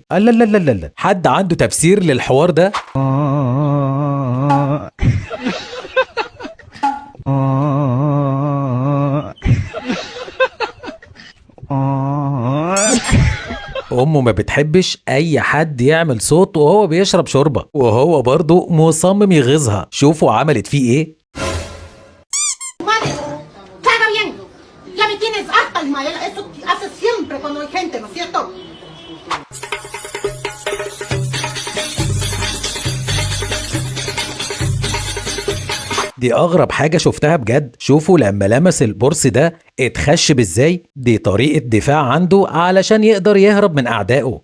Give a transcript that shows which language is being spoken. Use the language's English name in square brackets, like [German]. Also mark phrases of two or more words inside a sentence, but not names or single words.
[Arabic] لا لا لا لا لا، حد عنده تفسير للحوار ده؟ أمه ما بتحبش أي حد يعمل صوت وهو بيشرب شوربة، وهو برضه مصمم يغيظها. شوفوا عملت فيه إيه. [Spanish] Madre, que haga bien. Ya me tienes harta, Ismael. Eso haces siempre cuando hay gente, ¿no es cierto? [Arabic] دي أغرب حاجة شفتها بجد. شوفوا لما لمس البورس ده اتخشب ازاي. دي طريقة دفاع عنده علشان يقدر يهرب من أعدائه.